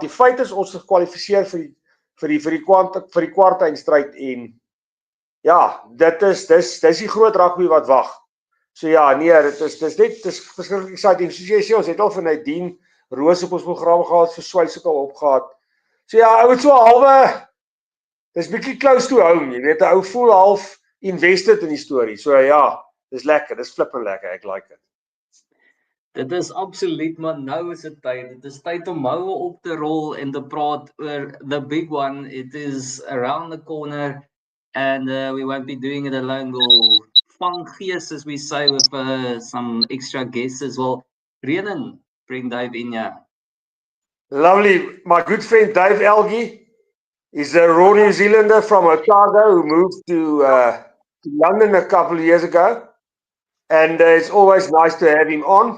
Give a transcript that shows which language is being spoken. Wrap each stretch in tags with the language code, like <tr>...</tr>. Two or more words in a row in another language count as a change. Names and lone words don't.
<af>Die feit is ons het gekwalifiseer vir die kwartfinale en ja, dis die groot rugby wat wag. So ja, nee, dit is verskriklik exciting. Soos jy sê, ons het al van Nadine Roos op ons program gehad, vir Swyse ook al opgehad. So ja, ou het so halwe, dis bietjie</af> <en>close to home,</en> <af>jy weet, 'n ou voel half invested in die storie. So ja, dis lekker, dis flippend lekker, ek like dit. Dit is absoluut, maar nou is dit tyd. Dit is tyd om moue op te rol en te praat oor</af> <en>the big one. It is around the corner and we won't be doing it alone. We'll</en> <af>vang gees,</af> <en>as we say, with some extra guests as well. Renen, bring Dave in here. Lovely. My good friend Dave Elgie is a raw New Zealander from Otago who moved to London a couple of years ago. And it's always nice to have him on.</en>